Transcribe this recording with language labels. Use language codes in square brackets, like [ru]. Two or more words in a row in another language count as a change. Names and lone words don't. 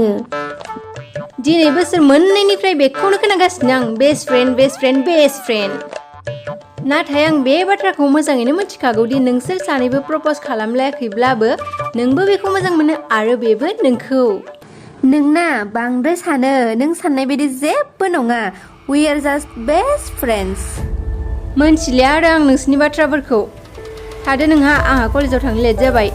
[brx] दिनै बोसोर मोननैनिफ्राय बेखौनो खोनागासिनो आं, [en] best friend. [brx] नाथाय आं बे बाथ्राखौ मोजाङैनो मिथिखागौ दि नोंसोर सानैबो प्रप'ज खालामलायाखैब्लाबो नोंबो बेखौ मोजां मोनो आरो बेबो नोंखौ। नोंना बांद्राय सानो, नों साननाय बायदि जेबो नङा। [en] We are just best friends. [brx] मोनथिलिया आरो आं नोंसिनि बाथ्राफोरखौ। थादो नोंहा, आंहा कलेजाव थांनो लेट जाबाय।